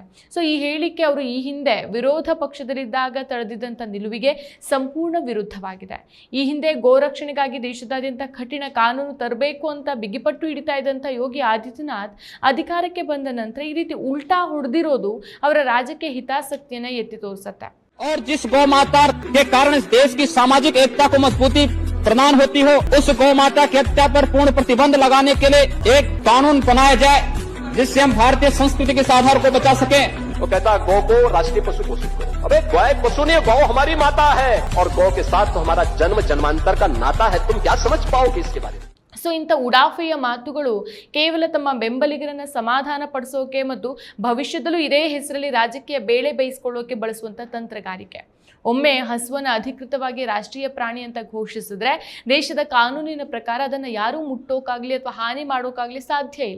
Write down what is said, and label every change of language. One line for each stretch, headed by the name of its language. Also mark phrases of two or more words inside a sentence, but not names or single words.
Kannada: ಈ ಹೇಳಿಕೆ ಅವರು ಈ ಹಿಂದೆ ವಿರೋಧ ಪಕ್ಷದಲ್ಲಿದ್ದಾಗ ತಳೆದಿದ್ದಂಥ ನಿಲುವಿಗೆ ಸಂಪೂರ್ಣ ವಿರುದ್ಧವಾಗಿದೆ. ಈ ಹಿಂದೆ ಗೋರಕ್ಷಣೆಗಾಗಿ ದೇಶದಾದ್ಯಂತ ಕಠಿಣ ಕಾನೂನು ತರಬೇಕು ಅಂತ ಬಿಗಿಪಟ್ಟು ಹಿಡಿತಾ ಇದ್ದಂಥ ಯೋಗಿ ಆದಿತ್ಯನಾಥ್ ಅಧಿಕಾರಕ್ಕೆ ಬಂದ ನಂತರ ಈ ರೀತಿ ಉಲ್ಟಾ ಹೊಡೆದಿರೋದು ಅವರ ರಾಜಕೀಯ ಹಿತಾಸಕ್ತಿಯನ್ನ ಎತ್ತಿ ತೋರಿಸುತ್ತೆ.
Hindi: और जिस गौ माता के कारण इस देश की सामाजिक एकता को मजबूती प्रदान होती हो, उस गौ माता की हत्या पर पूर्ण प्रतिबंध लगाने के लिए एक कानून बनाया जाए जिससे हम भारतीय संस्कृति के आधार को बचा सकें। वो कहता है गौ को राष्ट्रीय पशु घोषित करो। अबे गौ एक पशु नहीं, गौ हमारी माता है और गौ के साथ तो हमारा जन्म जन्मांतर का नाता है। तुम क्या समझ पाओगे इसके बारे में?
Kannada: ಇಂಥ ಉಡಾಫೆಯ ಮಾತುಗಳು ಕೇವಲ ತಮ್ಮ ಬೆಂಬಲಿಗರನ್ನ ಸಮಾಧಾನ ಪಡಿಸೋಕೆ ಮತ್ತು ಭವಿಷ್ಯದಲ್ಲೂ ಇದೇ ಹೆಸರಲ್ಲಿ ರಾಜಕೀಯ ಬೇಳೆ ಬೇಯಿಸ್ಕೊಳ್ಳೋಕೆ ಬಳಸುವಂಥ ತಂತ್ರಗಾರಿಕೆ. ಒಮ್ಮೆ ಹಸುವನ್ನು ಅಧಿಕೃತವಾಗಿ ರಾಷ್ಟ್ರೀಯ ಪ್ರಾಣಿ ಅಂತ ಘೋಷಿಸಿದ್ರೆ ದೇಶದ ಕಾನೂನಿನ ಪ್ರಕಾರ ಅದನ್ನು ಯಾರೂ ಮುಟ್ಟೋಕಾಗ್ಲಿ ಅಥವಾ ಹಾನಿ ಮಾಡೋಕಾಗ್ಲಿ ಸಾಧ್ಯ ಇಲ್ಲ.